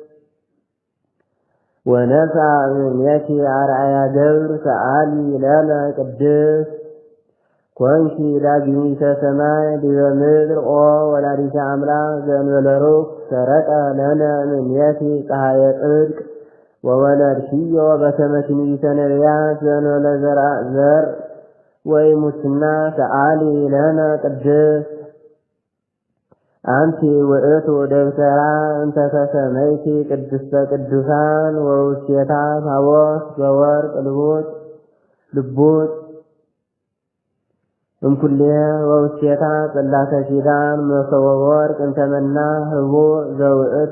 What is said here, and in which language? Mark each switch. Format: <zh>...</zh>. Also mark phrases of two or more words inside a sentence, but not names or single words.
<gez>ወነሥአ እምኔኪ አርአያ ደብር ሰአሊ ለነ ቅድስት ኮንኪ ዳግሚተ ሰማይ ዲበ ምድር ኦ ወላዲተ አምላክ ዘእንበለ ርኩስ ሰረቀ ለነ እምኔኪ ፀሐየ ጽድቅ ወወለድኪዮ በከመ ትንቢተ ነቢያት ዘእንበለ ዘር ወኢሙስና ሰአሊ ለነ ቅድስት አንቲ ውእቱ ደብተራ እንተ ተሰመይቲ ቅድስተ ቅዱሳን ወውስቴታ ታቦት በወርቅ ልቡጥ እምኩልየ ወውስቴታ ጽላተ ኪዳን መሶበ ወርቅ እንተ መና ህቡእ ዘውእቱ</gez>